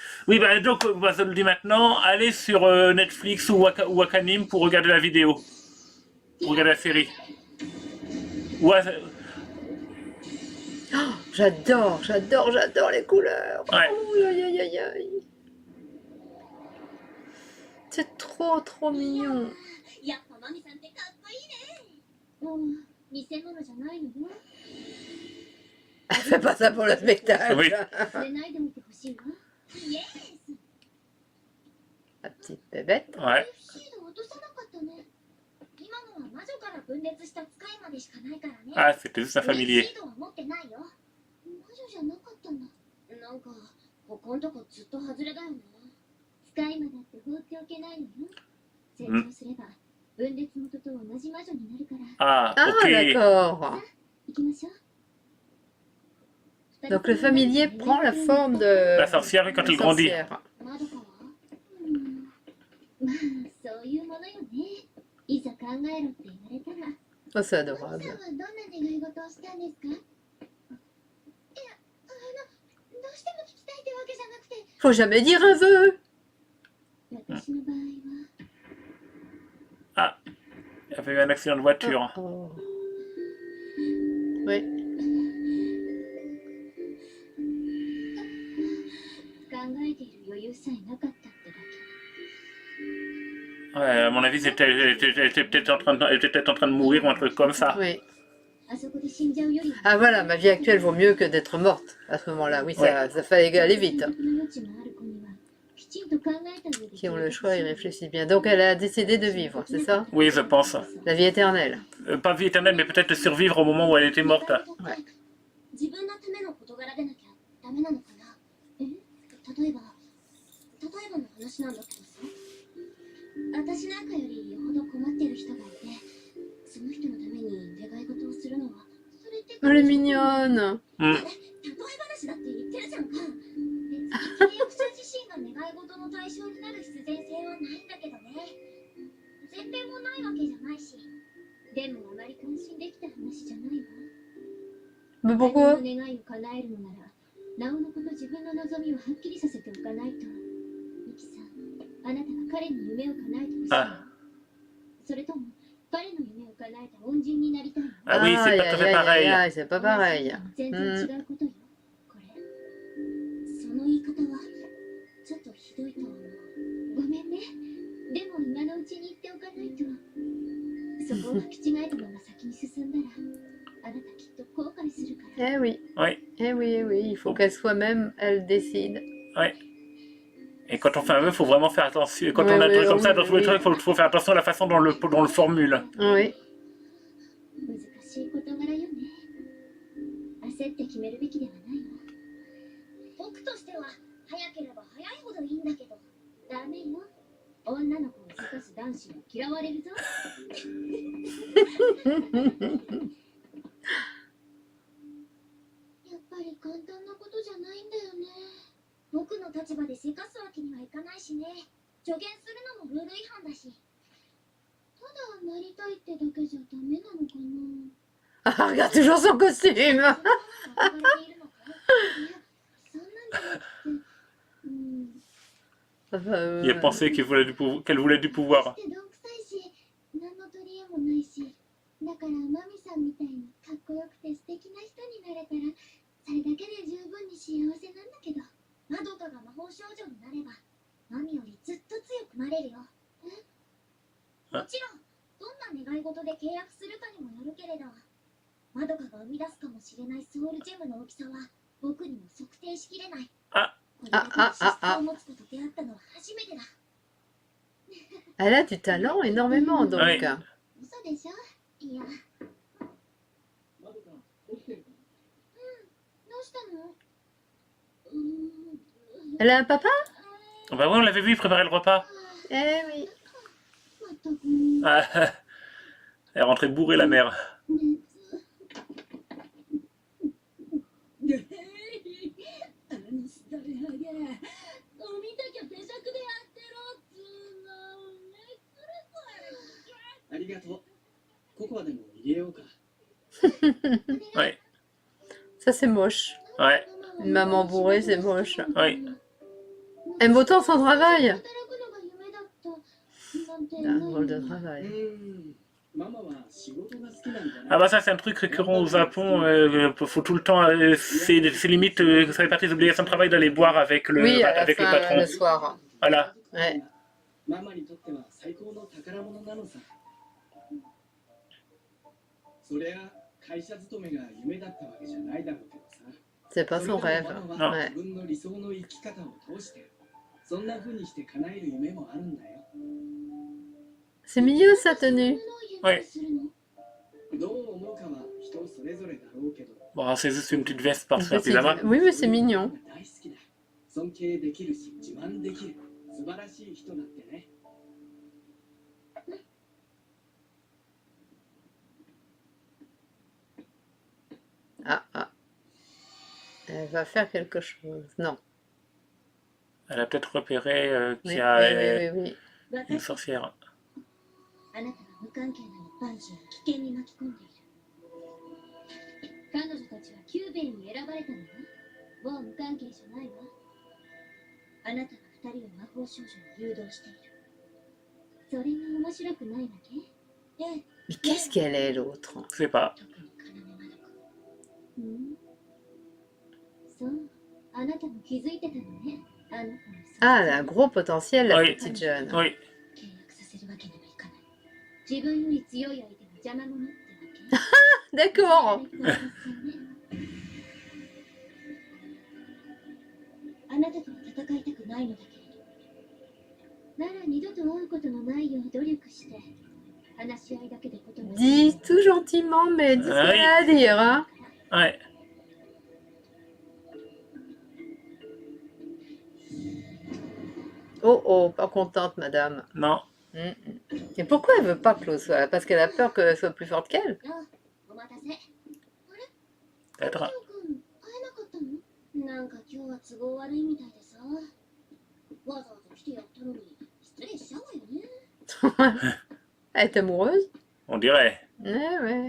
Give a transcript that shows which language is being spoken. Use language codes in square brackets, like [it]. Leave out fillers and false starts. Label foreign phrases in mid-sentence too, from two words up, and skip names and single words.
[fr] Oui, bah donc, bah, je le dis maintenant. Allez sur Netflix ou Wakanim pour regarder la vidéo. Pour regarder la série. Ouais, Oh, j'adore, j'adore, j'adore les couleurs. Ouais. Oh, aïe, aïe, aïe, aïe. C'est trop, trop mignon. [ja] やっぱマミさんってかっこいいねうん偽物じゃないのよ [fr] Elle fait pas ça pour le spectacle. Oui. [ja] 忘れないでみてほしいわイエス [fr] La petite bébête. Ouais. [ja] シード落とさなかったね今のは魔女から分裂した使いまでしかないからね [fr] Ah, c'était juste un [ja] シ [fr] familier. [ja] ードは持ってないよ魔女じゃなかったんだなんかここんとこずっと外れだよな使い魔だって放っておけないのよ成長すれば分裂元と同じ魔女になるから [fr] Ah, Ah, ok. d'accord. [ja] 行きましょう [fr] Donc le familier prend la forme de La sorcière quand la elle grandit. sorcière. [ja] まどかはまあそういうものよねいざ考えろって言われたら [fr] Oh, c'est [ja] マミさんは [fr] adorable. [ja] どんな願い事をしたんですかいやどうしても聞きたいってわけじゃなくて [fr] Faut jamais dire un vœu. [ja] 私の場合は [fr] Ah, il y avait eu un accident de voiture. Oh. Oui. [ja] 考えている余裕さえなかったってだけ [fr] Ouais, à mon avis, elle était peut-être en train de mourir ou un truc comme ça. Oui. [ja] あそこで死んじゃうより [fr] Ah voilà, ma vie actuelle vaut mieux que d'être morte à ce moment-là. Oui, ça fallait aller vite. [ja] の余地がある子にはきちんと考えた上で [fr] Qui ont le choix, ils réfléchissent bien. Donc elle a décidé de vivre, c'est ça? Oui, je pense. La vie éternelle. Pas vie éternelle, mais peut-être de survivre au moment où elle était morte. Ouais. [ja] 自分のための事柄でなきゃダメなのかな例えばの話なんだけどさ私なんかよりよほど困ってる人がいてその人のために願い事をするのはそれって [fr] Elle est mignonne. [ja] うん。例え話だって言ってるじゃんか別に契約者自身が願い事の対象になる必然性はないんだけどね前編もないわけじゃないしでもあまり関心できた話じゃないわ [fr] Mais [ja] 自分 [fr] pourquoi? [ja] の願いを叶えるのならなおのこと自分の望みをはっきりさせておかないとミキあなたが彼に夢を叶えてほしい [fr] Ah. [ja] の？それとも彼の夢を叶えた恩人になりたいの？ [fr] Ah oui, c'est pas tout à fait pareil. C'est pas pareil. [ja] 全然違うことよ、これ。その言い方はちょっとひどいと思う。ごめんね。でも今のうちに言っておかないと。そこを履き違えたまま先に進んだら、あなたきっと後悔するから。 [fr] Eh oui, Oui, eh oui, eh oui. Il faut qu'elle soit même, elle décide. oui. Et quand on fait un vœu, il faut vraiment faire attention. Et quand Oui, on a un oui, truc comme oui, ça, dans tous les oui. trucs, il faut faire attention à la façon dont on le formule. Oui. [ja] 難しい事柄よね。焦って決めるべきではないわ。僕としては早ければ早いほどいいんだけど、ダメよ。女の子をせかす男子は嫌われるぞ。やっぱり簡単なことじゃないんだよね。僕の立場でせかすわけにはいかないしね。助言するのもルール違反だし。ただなりたいってだけじゃダメなのかな。 [fr] Ah, regarde toujours son costume. [ja] そんなんじゃなくて、 [fr] Enfin, Il a pensé qu'elle voulait du pouvoir. [ja] してどんくさいし、何の取り柄もないし、だからマミさんみたいにかっこよくて素敵な人になれたら、それだけで十分に幸せなんだけど、マドカが魔法少女になれば、マミよりずっと強くなれるよ。もちろん、どんな願い事で契約するかにもよるけれど、マドカが生み出すかもしれないソウルジェムの大きさは、僕にも測定しきれない。 [fr] Ah. [ja] これだけの資質を持つ子と出会ったのは初めてだ。 [fr] elle a du talent énormément, donc. Oui. [ja] 嘘でしょ？いや。どうしたの？ [fr] Elle a un papa? Bah oui, on l'avait vu préparer le repas. Eh oui. [ja] まったく。 [fr] Ah, elle est rentrée bourrée, la mère. [ja] あのストレハゲ。お見たきゃペシャクでやってろっつうの。ありがとう。ココアでも入れようか。 [fr] Oui, Ça, c'est moche. ouais, Une maman bourrée, c'est moche. oui. Aime autant son travail. [ja] 働くのが夢だった。なんて [fr] Un drôle de [ja] う [fr] travail. [ja] ん。ママは仕事が好きなんだ [fr] Ah [ja] な。 [fr] bah ça c'est un truc récurrent au Japon, faut tout le temps, c'est limite, ça fait partie des obligations de travail d'aller boire avec le, Oui, à la avec le fin, patron. le soir. Voilà. Ouais. [ja] ママにとっては最高の宝物なのさ。そりゃ会社勤めが夢だったわけじゃないだろうけどさ。 [fr] C'est pas son [ja] それ [fr] rêve. [ja] でもママは [fr] Ouais. [ja] 自分の理想の生き方を通してそんな風にして叶える夢もあるんだよ。 [fr] C'est mignon sa tenue. [ja] はいどう思うかは人それぞれだろうけど。 [fr] Bon, c'est juste une petite veste par Une dessus un petite- pyjama. Oui, mais c'est mignon. [ja] 大好きだ。尊敬できるし自慢できる素晴らしい人だってね。 [fr] Ah, ah. Elle va faire quelque chose. Non. Elle a peut-être repéré qu'il Oui, y a oui, oui, oui. une sorcière. [ja] あなたが無関係な一般人を危険に巻き込んでいる。彼女たちはキューベルに選ばれたのよ。もう無関係じゃないわ。あなたが二人を魔法少女に誘導している。それが面白くないわけ？ええ、 [fr] Mais qu'est-ce qu'elle est, l'autre? Je sais pas. [ja] 特に要まどこ。うん？そう、あなたも気づいてたのね。あの子の [fr] Ah, elle a un gros potentiel, la Oui. petite jeune. Oui. [ja] 契約させるわけにはいかない。自分より強い相手が邪魔者ってわけ。 [fr] D'accord. [ja] あなたとは戦いたくないのだけれど。なら二度と会うことのないよう努力して、話し合いだけでことが。 [fr] Dis tout gentiment, mais dis ce qu'elle a à dire, hein. Ouais. Oh, oh, pas contente, madame. Non. Et pourquoi elle veut pas que l'autre soit? Parce qu'elle a peur qu'elle soit plus forte qu'elle? [ja] あ、お待たせ。 [fr] Peut-être. [ja] 会えなかったの？なんか今日は都合悪いみたいでさ。わざわざ来てやったのに失礼しちゃうわよね。 [fr] Elle est amoureuse? On dirait. Ouais, ouais.